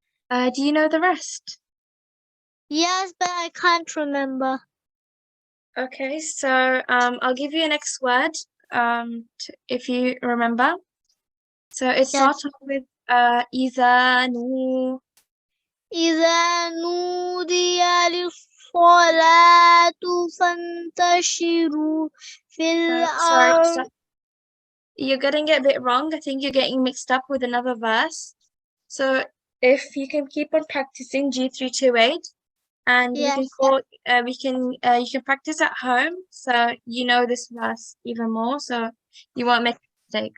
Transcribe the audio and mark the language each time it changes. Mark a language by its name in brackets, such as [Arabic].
[English] Do you know the rest? Yes, but I can't remember. Okay, so I'll give you a next word if you remember. So it starts off with إذا [Arabic] إذا نودي للصلاة فانتشروا في [English] sorry, [Arabic] الأرض. [English] stop. You're getting it a bit wrong. I think you're getting mixed up with another verse. So if you can keep on practicing G328, and you can call, you can practice at home, so you know this verse even more, so you won't make a mistake.